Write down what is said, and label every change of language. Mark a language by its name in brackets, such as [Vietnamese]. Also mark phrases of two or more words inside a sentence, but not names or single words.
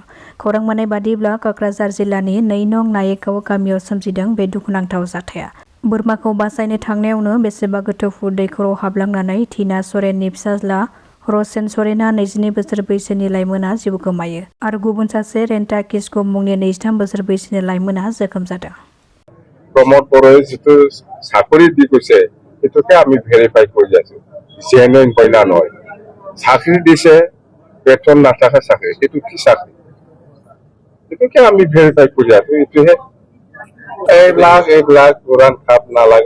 [Bodo] खौरां मोननाय बादिब्ला क'क्राझार जिल्लानि 2 नं नायेगाव गामियाव सोमजिदों बे दुखुनांथाव जाथाया। बोरमाखौ बासायनो थांनायावनो बेसेबा गोथौ फुट दैखराव हाबलांनानै टीना सरेननि फिसाज्ला रसेन सरेना 22 बोसोर बैसोनि लाइमोना जिउ गोमायो आरो गुबुन सासे रेन्टा किस्क' मुंनि 23 बोसोर बैसोनि लाइमोना जखम जादों। [Assamese] प्रमोद बर'য়ে যিটো চাকৰি দি গৈছে সেইটোকে আমি ভেৰিফাই কৰি আছো। জেনুইন কইনা নহয়। চাকৰি দিছে বেতন নাথাকে চাকৰি সেইটো কি চাকৰি এটোকে আমি ভেৰিফাই কৰি আছো। এইটোহে এইবিলাক কোৰান খাপ নালাগে।